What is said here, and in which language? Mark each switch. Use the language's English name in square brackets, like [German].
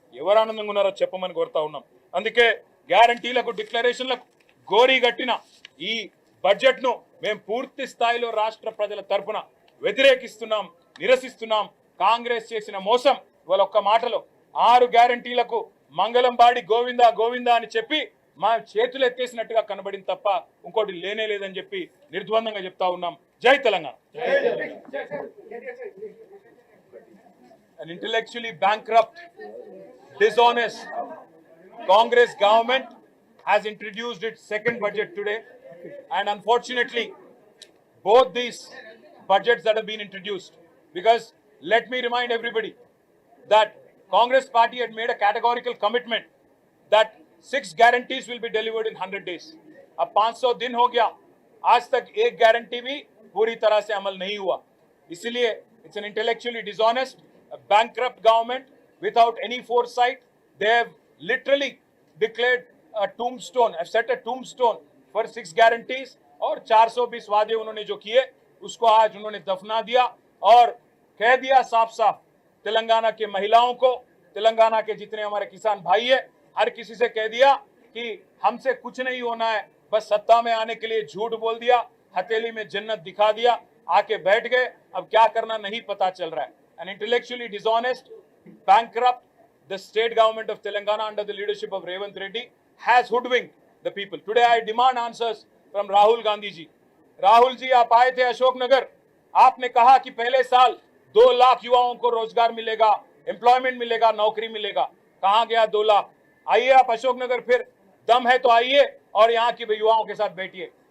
[Telugu] ఎవరు ఆనందంగా ఉన్నారో చెప్పమని కోరుతా ఉన్నాం. అందుకే గ్యారంటీలకు డిక్లరేషన్లకు గోరీ గట్టిన ఈ బడ్జెట్ ను మేము పూర్తి స్థాయిలో రాష్ట్ర ప్రజల తరపున వ్యతిరేకిస్తున్నాం, నిరసిస్తున్నాం. కాంగ్రెస్ చేసిన మోసం ఇవాళ ఒక్క మాటలో 6 గ్యారంటీలకు మంగళం బాడి గోవిందా గోవిందా అని చెప్పి మా చేతులు ఎత్తేసినట్టుగా కనబడింది తప్ప ఇంకోటి లేనే లేదని చెప్పి నిర్ద్వందంగా చెప్తా ఉన్నాం. జై Telangana. [English] An intellectually bankrupt, dishonest Congress government has introduced its second budget today, and unfortunately both these budgets that have been introduced, because let me remind everybody that Congress party had made a categorical commitment that 6 guarantees will be delivered in 100 days. [Hindi] अब 500 दिन हो गया, आज तक एक guarantee भी पूरी तरह से अमल नहीं हुआ. [English] इसलिए it's an intellectually dishonest, a bankrupt government without any foresight. They have literally declared a tombstone, have set a tombstone for 6 guarantees, [Hindi] और 420 वादे उन्होंने जो किए उसको आज उन्होंने दफना दिया और कह दिया साफ साफ तेलंगाना के महिलाओं को, तेलंगाना के जितने हमारे किसान भाई है, हर किसी से कह दिया कि हमसे कुछ नहीं होना है, बस सत्ता में आने के लिए झूठ बोल दिया, हथेली में जन्नत दिखा दिया, आके बैठ गए, अब क्या करना नहीं पता चल रहा है. [English] An intellectually dishonest, bankrupt, the state government of Telangana under the leadership of Revanth Reddy has hoodwinked the people. Today I demand answers from Rahul Gandhi ji. [Hindi] Rahul ji, आप आए थे अशोकनगर, आपने कहा कि पहले साल 2 लाख युवाओं को रोजगार मिलेगा, एम्प्लॉयमेंट मिलेगा, नौकरी मिलेगा. कहां गया 2 लाख? आइए आप अशोकनगर, फिर दम है तो आइए और यहाँ की युवाओं के साथ बैठिए.